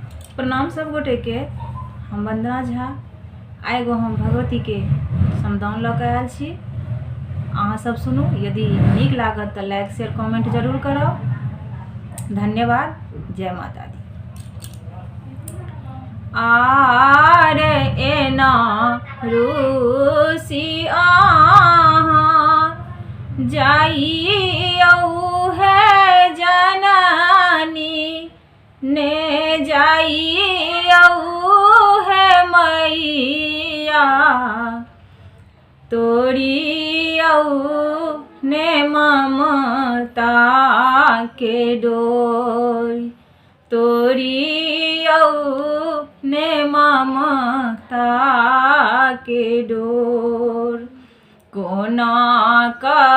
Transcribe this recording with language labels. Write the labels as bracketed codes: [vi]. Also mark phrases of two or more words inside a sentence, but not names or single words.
[mai] प्रणाम सब गोटे के। हम वंदना झा आइ एगो हम भगवती के समदाउन लऽ के आयल छी। अहाँ सब सुनू, यदि नीक लागत तो [en] like share comment [mai] जरूर करब। धन्यवाद। जय माता दी। आर एना रूसी जाइयौ है जननी ने जाइयौ है मैया तोड़ियौ ने ममता के डोर तोड़ियौ ने ममता के डोर कोना का